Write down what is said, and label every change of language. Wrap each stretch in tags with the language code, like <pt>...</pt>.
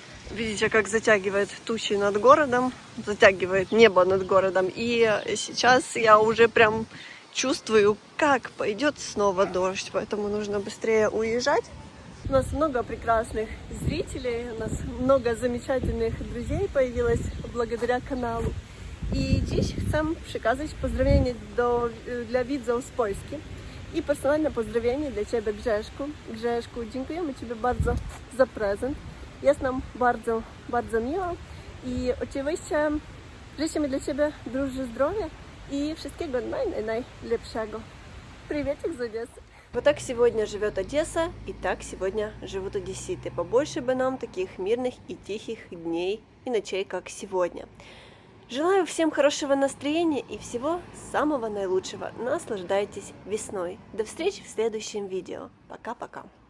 <ru>Видите, как затягивает тучи над городом, затягивает небо над городом. И сейчас я уже прям чувствую, как пойдет снова дождь, поэтому нужно быстрее уезжать. У нас много прекрасных зрителей, у нас много замечательных друзей появилось благодаря каналу.</ru> <pl>I dziś chcę przekazać pozdrowienie dla widzów z Polski i personalne pozdrowienie dla Ciebie, Grzeszku. Grzeszku, dziękujemy Ci bardzo za prezent. Jest nam bardzo, bardzo miło i oczywiście życzymy dla Ciebie dużo zdrowia и wszystkiego najlepszego.</pl> <ru>Приветик из Одессы. Вот так сегодня живет Одесса, и так сегодня живут одесситы. Побольше бы нам таких мирных и тихих дней и ночей, как сегодня. Желаю всем хорошего настроения и всего самого наилучшего. Наслаждайтесь весной. До встречи в следующем видео. Пока-пока.</ru>